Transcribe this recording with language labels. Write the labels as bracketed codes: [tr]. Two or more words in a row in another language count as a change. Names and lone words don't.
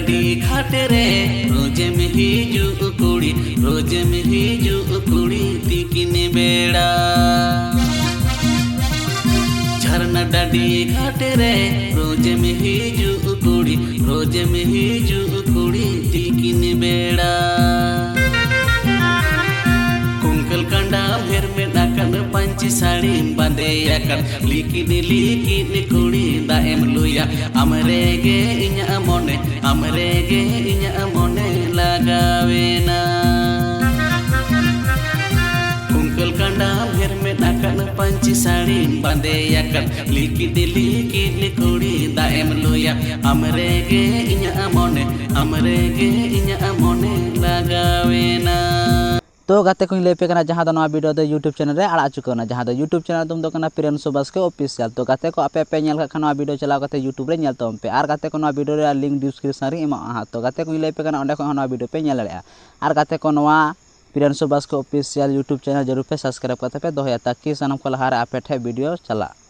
[sat] घाट रे रोजे में हिजू कुड़ी तिकिन बेड़ा झरना डाडी घाट रे रोजे में हिजू कुड़ी तिकिन बेड़ा कुंकल कंडा भेर में डाकन पंची साड़ी बांधे याकन लिकिन कुड़ी दाएम लुया अमरेगे इन्या मोने लगावेना कुंकल कंडा भेर में डाकन पंची साड़ी बांधे याकन लिकिन कुड़ी दाएम लुया अमरेगे इन्या मोने लगावेना। तो गाते को लैपे जहाँ दो वीडियो दो [en] YouTube channel [sat] रे आड़ा चुकाना जहाँ दो [en] YouTube channel [sat] तुम दो प्रियंशु बास्के ऑफिशियल। तो गाते को आपे पे नेल खाना वीडियो चलाव करते यूट्यूब रे नेल तम पे और गाते को वीडियो रे [en] link description [sat] रे एमा। तो गाते को लैपे ओंडे को वीडियो पे नेल दाड़ेया और गाते को प्रियंशु बास्के ऑफिशियल यूट्यूब चैनल जरूर पे सब्सक्राइब करते पे दोहया ताकि सानम को लहारे आपे ठे वीडियो चला।